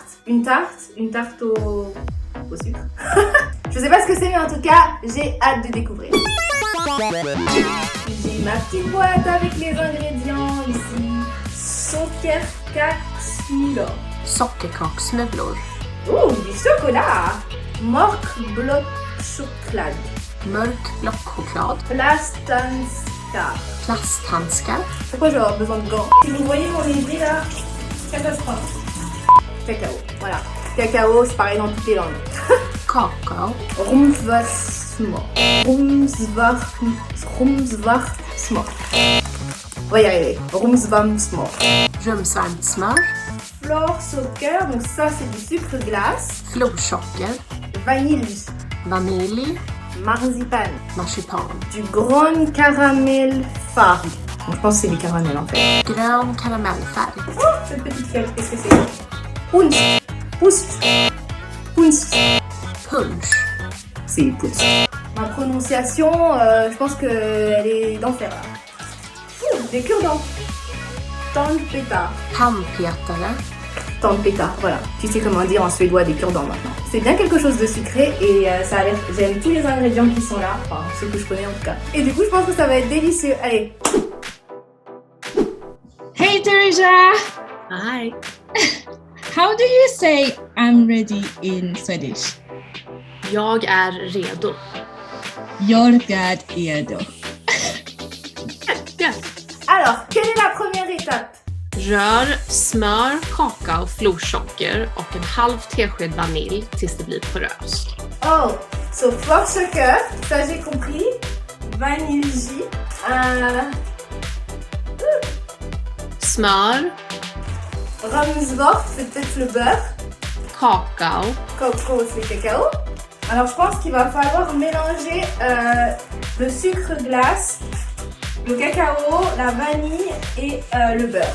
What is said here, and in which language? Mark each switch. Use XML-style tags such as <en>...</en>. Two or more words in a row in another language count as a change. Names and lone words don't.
<fr>Une tarte au sucre. Je sais pas ce que c'est, mais en tout cas, j'ai hâte de découvrir. J'ai ma petite boîte avec les ingrédients ici.</fr> <sv>Sockerkaksmulor. Sockerkaksmulor.</sv> <fr>Oh, du chocolat.</fr> <sv>Mörkblått choklad. Mörkblått choklad. Plasthandskar. Plasthandskar.</sv> <fr>Pourquoi je vais avoir besoin de gants? Si vous voyez mon évier là, catastrophe. Cacao, voilà. Cacao, c'est pareil dans toutes les langues.</fr> <sv>Kakao. Rumsvartsmör. Rumsvartsmör. On va y arriver. Rumsvartsmör. Rumsvarmsmör.</sv> <fr>Florsocker, donc ça c'est du sucre glace.</fr> <sv>Florsocker.</sv> <fr>Vanille.</fr> <sv>Vanilj. Marzipan. Marsipan. Du grön karamellfärg.</sv> <fr>Bon, je pense que c'est du caramel en fait.</fr> <sv>Grön karamellfärg.</sv> <fr>Oh, cette petite feuille, qu'est-ce que c'est?</fr> <sv>Punsch. Punsch. Punsch. Punsch.</sv> <fr>C'est punsch. Ma prononciation, je pense qu'elle est d'enfer. Des cure-dents. Tandpeta.</fr> <sv>Tandpetare. Tandpeta, voilà.</sv> <fr>Tu sais comment dire en suédois des cure-dents maintenant. C'est bien quelque chose de sucré et ça a l'air. J'aime tous les ingrédients qui sont là, enfin ceux que je connais en tout cas. Et du coup, je pense que ça va être délicieux. Allez.</fr> <en>Hey Teresa! Hi. How do you say I'm ready in Swedish?</en> <sv>Jag är redo. Jag är redo. Ja.</sv> <fr>Alors, quelle est la première étape?</fr> <sv>Rör smör, kakao, florsocker och en halv tesked vanilj tills det blir poröst.</sv> <en>Oh, so florsocker,</en> <fr>ça j'ai compris. Vanille,</fr> <sv>Smör,</sv> <fr>Ramsvort, c'est peut-être le beurre.</fr> <sv>kakao,</sv> <fr>Coco, c'est cacao. Alors, je pense qu'il va falloir mélanger le sucre glace, le cacao, la vanille et le beurre.</fr>